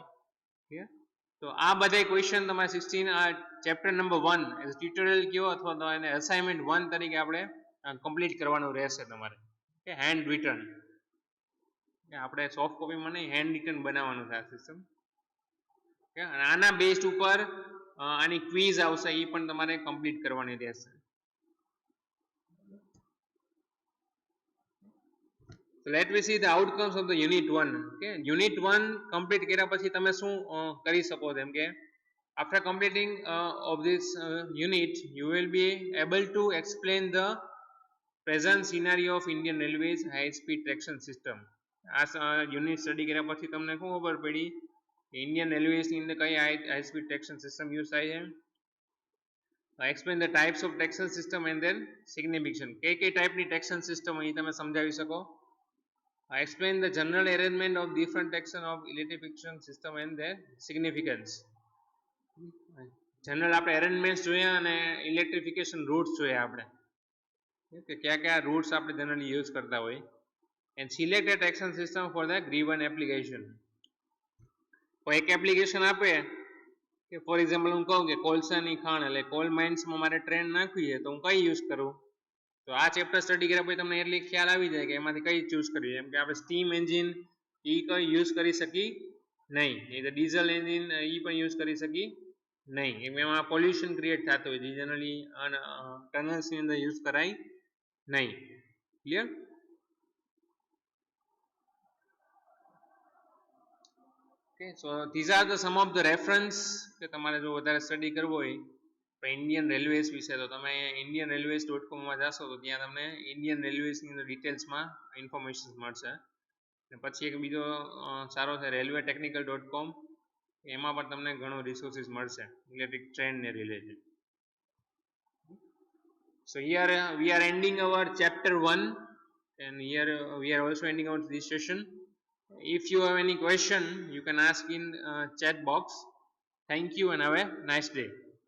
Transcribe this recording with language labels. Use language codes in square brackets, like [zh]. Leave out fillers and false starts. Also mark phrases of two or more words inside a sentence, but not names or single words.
[gu] તો આ બધા ક્વેશ્ચન તમારે 16 [en] chapter number [gu] 1 [en] as tutorial [gu] કયો અથવા તો એને અસાઇનમેન્ટ 1 તરીકે આપણે કમ્પ્લીટ કરવાનું રહેશે તમારે, કે [en] hand written, [gu] આપણે [en] soft copyમાં [gu] નહીં, [en] hand written [gu] બનાવવાનું છે આ સિસ્ટમ. અને આના બેઝ ઉપર આની ક્વિઝ આવશે, એ પણ તમારે કમ્પ્લીટ કરવાની રહેશે. [en] Let me see the outcomes of the unit 1. Okay, unit 1 complete [gu] કર્યા પછી તમે શું કરી શકો છો, એમ કે [en] after completing of this unit you will be able to explain the present scenario of Indian Railways high speed traction system. [gu] આ [en] unit study [gu] કર્યા પછી તમને શું ખબર પડી, ઇન્ડિયન રેલવેઝ ની અંદર કઈ [en] high speed traction system [gu] યુઝ થાય છે. [en] explain the types of traction system and their significance, [gu] કઈ ટાઈપની ટ્રેક્શન સિસ્ટમ અહીં તમે સમજાવી શકો. [en] Explain the general arrangement of different traction of electrification system and their significance. [gu] જનરલ આપણે અરેન્જમેન્ટ જોયા અને [en] electrification routes [gu] જોયા આપણે, કે કયા કયા રૂટ્સ આપણે [en] generally use [gu] કરતા હોય. [en] and select a traction system for the given application. [gu] કોઈ એક એપ્લિકેશન આપે કે [en] for example [gu] હું કહું કે કોલસાની ખાણ એટલે [en] coal minesમાં [gu] મારે ટ્રેન નાખવી છે તો હું કઈ યુઝ કરું, તો આ ચેપ્ટર સ્ટડી કર્યા પછી તમને એટલી ખ્યાલ આવી જાય કે એમાંથી કઈ ચૂઝ કરવી. એમ કે આપણે [en] steam engine [gu] એ કઈ યુઝ કરી શકી નહીં, એ તો [en] diesel engine [gu] એ પણ યુઝ કરી શકી નહીં, એમાં [en] pollution create [gu] થતું હોય, જનરલી ટનલ્સની અંદર યુઝ કરાય નહીં. ક્લિયર? [en] Okay, so these are the some of the reference [gu] કે તમારે જો વધારે સ્ટડી કરવો હોય તો ઇન્ડિયન રેલવેઝ વિશે તો તમે indianrailways.com માં જાશો તો ત્યાં તમને ઇન્ડિયન રેલવેઝની અંદર [en] detailsમાં information [gu] મળશે. અને પછી એક બીજો સારો છે railwaytechnical.com, એમાં પણ તમને ઘણો રિસોર્સિસ મળશે [en] electric trainને related. So here we are ending our chapter 1 and here we are also ending our this session. If you have any question, you can ask in chat box. Thank you and have a nice day.